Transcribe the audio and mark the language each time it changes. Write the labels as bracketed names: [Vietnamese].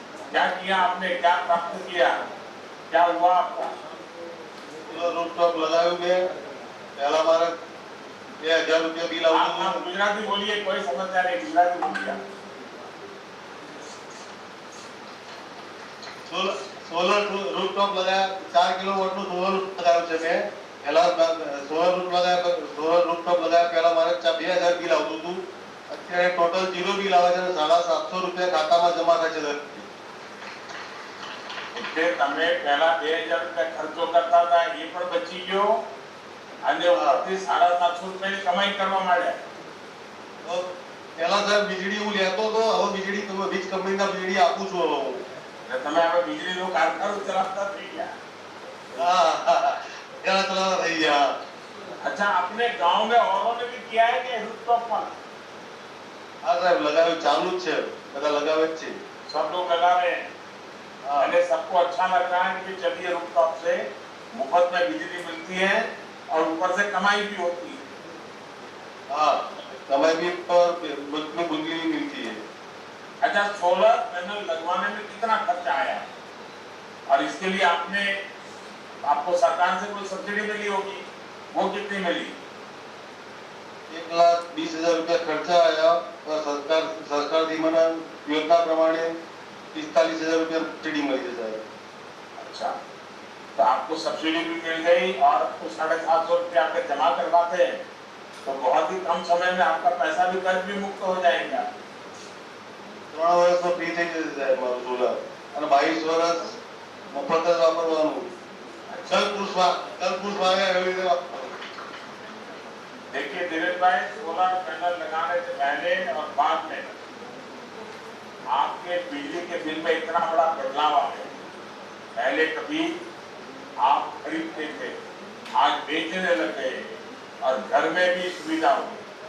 [Hindi] क्या किया आपने, क्या प्राप्त किया, क्या हुआ आपका? रूफटॉप लगाए हुए, पहला हमारा 1000 रुपया बिल आप गुजराती बोलिए, कोई समस्या नहीं, गुजराती बोलिए। सोलर रूफटॉप लगाया, [Gujarati] 4 किलोवाट નું સોલર લગાવ્યું છે મેં, પહેલા સોલર રૂફટોપ લગાવ્યા પહેલા મારે 2000 બિલ આવતું હતું, અત્યારે ટોટલ 0 બિલ આવે છે અને 750 રૂપિયા ખાતામાં જમા થાય છે. એટલે તમે પહેલા 2000 રૂપિયા ખર્ચો કરતા હતા એ પણ બચી ગયો અને ઉપરથી 750 રૂપિયાની કમાઈ કરવા માંડ્યા. તો પહેલા સાહેબ વીજળી હું લેતો હતો, હવે વીજળી વીજ કંપનીના વીજળી આપું છું હવે હું. એટલે તમે હવે વીજળીનો કારખાનો ચલાવતા થઈ ગયા. હા, પહેલા ચલાવતા થઈ ગયા. [Hindi] अच्छा, अपने गांव में औरों ने भी किया है कि रूफटॉप पर? [Gujarati] હા સાહેબ, લગાવ્યું ચાલુ જ છે, બધા લગાવે જ છે. [Hindi] सब लोग लगा रहे हैं और सबको अच्छा लग रहा है कि चलिए रूफटॉप से मुफ्त में बिजली मिलती है और ऊपर से कमाई भी होती है. हाँ, कमाई भी पर में बिजली मिलती है. अच्छा, सोलर पैनल लगवाने में कितना खर्चा आया और इसके लिए आपको सरकार से कोई सब्सिडी मिली होगी, वो कितनी मिली? 1,20,000 रुपया खर्चा आया और सरकार दी मना योजना प्रमाणे 45,000 रुपया सब्सिडी मिली है साहब. अच्छा, तो आपको सब्सिडी भी मिल गई और 750 रुपया अगर जमा करवाते हैं तो बहुत ही कम समय में आपका पैसा भी कर्ज भी मुक्त हो जाएगा. [Gujarati] 3 વર્ષમાં ફ્રી થઈ જશે સાહેબ મારું સોલર અને 22 વર્ષ મફત જ વાપરવાનું. કલ પુરુષ વાગે એવી રીતે વાપરવાનું. [Hindi] देखिए दिलीप भाई, सोलर पैनल लगाने से पहले और बाद में आपके बिजली के बिल में इतना बड़ा बदलाव आ गया. पहले कभी आप खरीदते थे, आज बेचने लग गए और घर में भी सुविधा हो गई.